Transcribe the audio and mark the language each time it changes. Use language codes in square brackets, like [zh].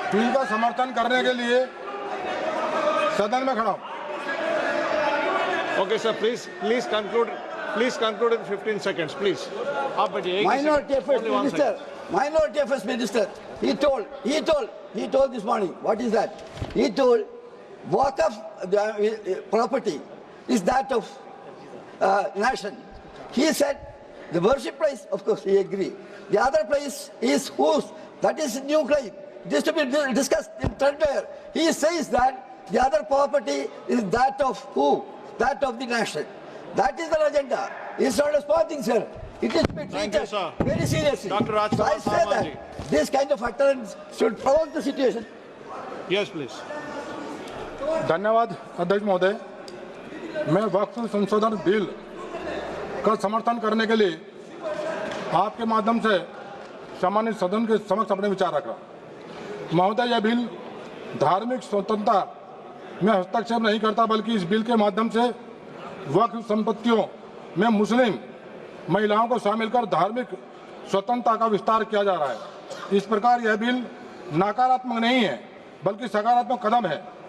[hi] Bill का समर्थन करने के लिए सदन में खड़ा हूँ। [en] Okay, sir. Please conclude in 15 seconds, please. [hi] आप बैठिए। [en] Minority affairs minister. Minority affairs minister. He told this morning. What is that? He told, Waqf property is that of nation. He said the worship place, of course, we agree. The other place is whose? That is new claim. This to be discussed in threadbare. He says that the other property is that of who? That of the nation. That is the agenda. It's not a small thing, sir. It is to be Thank treated you, sir. very seriously. Dr. Rajkumar So I say Sangwan that this kind of utterance should provoke the situation. Yes, please. [hi] धन्यवाद अध्यक्ष महोदय। मैं वक्त संशोधन bill का समर्थन करने के लिए आपके माध्यम से सामान्य सदन के समक्ष अपने विचार रख रहा हूं। महोदय, यह बिल धार्मिक स्वतंत्रता में हस्तक्षेप नहीं करता, बल्कि इस बिल के माध्यम से वक्फ संपत्तियों में मुस्लिम महिलाओं को शामिल कर धार्मिक स्वतंत्रता का विस्तार किया जा रहा है। इस प्रकार यह बिल नकारात्मक नहीं है, बल्कि सकारात्मक कदम है।